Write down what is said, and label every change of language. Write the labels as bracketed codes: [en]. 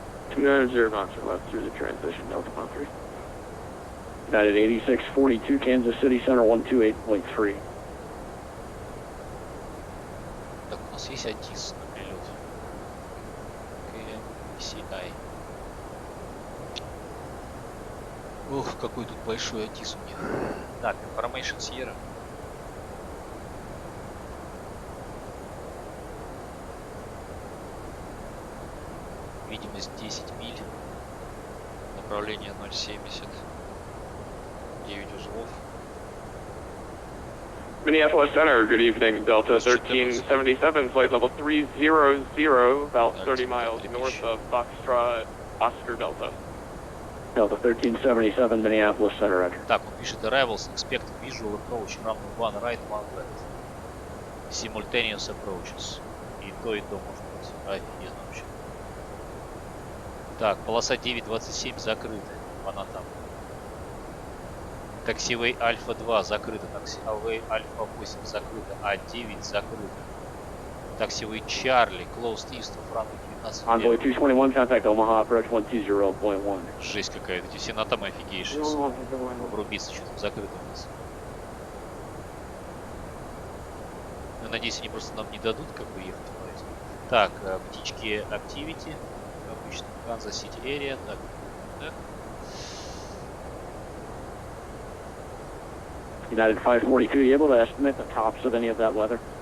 [en] 290 knots or left through the transition, Delta 13. United 8642, Kansas City Center 128.3. [ru] Так, у нас есть АТИС на прилет. KMSP-KMCI. Ох, какой тут большой АТИС у них. Так, Information Sierra. Видимость 10 миль. Направление 0,70. 9 узлов. [en] Minneapolis Center, good evening. Delta 1377, flight level 300, about 30 miles north of Foxtrot, Oscar Delta. Delta 1377, Minneapolis Center, Roger. [ru] Так, он пишет [en] Arrivals, expect visual approach, run one right, one left. Simultaneous approaches. [ru] И то может быть. Офигенно вообще. Так, полоса 9.27 закрыта. Она там. Таксивей Альфа 2 закрыта. Таксивей Альфа 8 закрыта. А9 закрыта. Таксивей Чарли, [en] Closed East of Runway 19. Envoy 221, contact Omaha, approach 120.1. [ru] Жесть какая-то. Эти все на там офигеешь. Врубиться, что там закрыто у нас. Ну, надеюсь, они просто нам не дадут как бы ехать. Так, птички Activity. Обычно Канзас Сити Area. Так, так. [en] United 542, you able to estimate the tops of any of that weather?